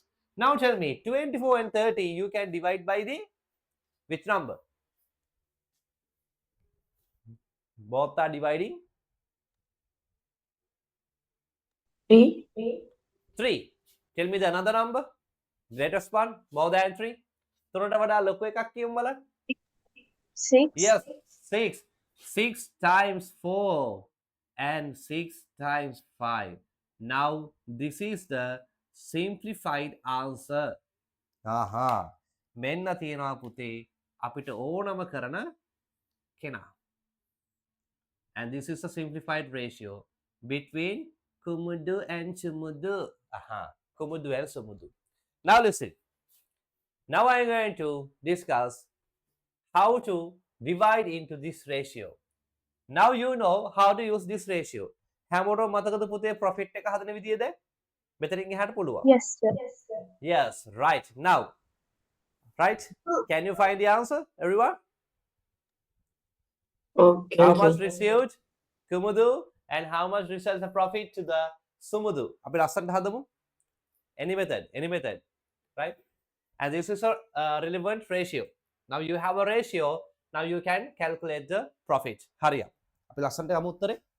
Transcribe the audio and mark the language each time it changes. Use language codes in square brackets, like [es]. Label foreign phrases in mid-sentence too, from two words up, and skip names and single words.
[en] Now tell me, 24 and 30, you can divide by the which number? Both are dividing? 3. 3. Tell me the another number. Greatest one, more than 3. [si] තුනට වඩා ලොකු එකක් කියමු බලන්න. [en] 6. Yes, 6. 6 times 4 and 6 times 5. Now, this is the simplified answer. Aha. [si] මෙන්න තියෙනවා පුතේ අපිට ඕනම කරන කෙනා. [en] And this is a simplified ratio between Kumudu and Sumudu. Aha. Kumudu and Sumudu. Now listen. Now I am going to discuss how to divide into this ratio. Now you know how to use this ratio. [si] හැමෝටම මතකද පුතේ profit එක හදන විදිය දැන්? මෙතනින් එහාට පුළුවන්. [en] Yes, sir. Yes, right. Now, right? Can you find the answer, everyone? Okay. How much received Kumudu and how much resells the profit to the Sumudu? [si] අපි ලස්සනට හදමු. [en] Any method, right? And this is a relevant ratio. Now you have a ratio. Now you can calculate the profit. [si] හරිය. අපි ලස්සනට ගමු උත්තරේ.